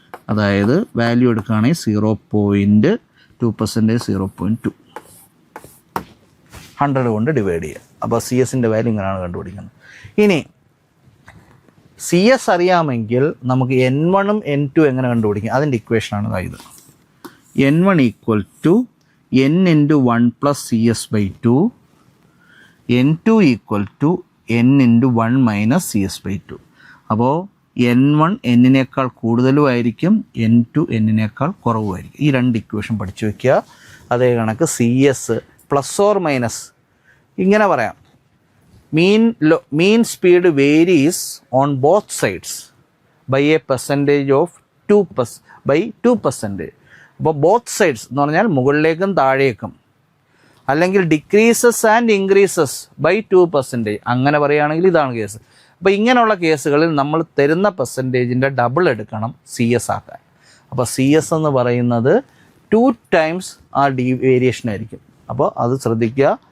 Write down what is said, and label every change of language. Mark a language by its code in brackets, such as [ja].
[ml] അതായത് വാല്യൂ എടുക്കുകയാണെങ്കിൽ 0.2%, 0.2, 100 കൊണ്ട് ഡിവൈഡ് ചെയ്യുക. അപ്പോൾ CS-ൻ്റെ വാല്യൂ ഇങ്ങനെയാണ് കണ്ടുപിടിക്കുന്നത്. ഇനി CS അറിയാമെങ്കിൽ നമുക്ക് n1ഉം n2 എങ്ങനെ കണ്ടുപിടിക്കും? അതിൻ്റെ ഇക്വേഷനാണ് ഇത്. n1 equal to n × 1 + CS/2, n2 equal to n × 1 - CS/2. അപ്പോൾ n1 n-നേക്കാൾ കൂടുതലുമായിരിക്കും, n2 n-നേക്കാൾ കുറവുമായിരിക്കും. ഈ രണ്ട് ഇക്വേഷൻ പഠിച്ചു വയ്ക്കുക. അതേ കണക്ക് CS പ്ലസ് ഓർ മൈനസ് ഇങ്ങനെ പറയാം, [en] mean speed varies on both sides by a percentage of 2%. [ml] അപ്പോൾ ബോത്ത് സൈഡ്സ് എന്ന് പറഞ്ഞാൽ മുകളിലേക്കും താഴേക്കും, അല്ലെങ്കിൽ [en] Decreases and increases by 2%. [ml] അങ്ങനെ പറയുകയാണെങ്കിൽ ഇതാണ് കേസ്. അപ്പോൾ ഇങ്ങനെയുള്ള കേസുകളിൽ നമ്മൾ തരുന്ന പെർസെൻറ്റേജിൻ്റെ ഡബിൾ എടുക്കണം CS ആക്കാൻ. അപ്പോൾ CS എന്ന് പറയുന്നത് 2 times ആ വേരിയേഷൻ ആയിരിക്കും. അപ്പോൾ അത് ശ്രദ്ധിക്കുക.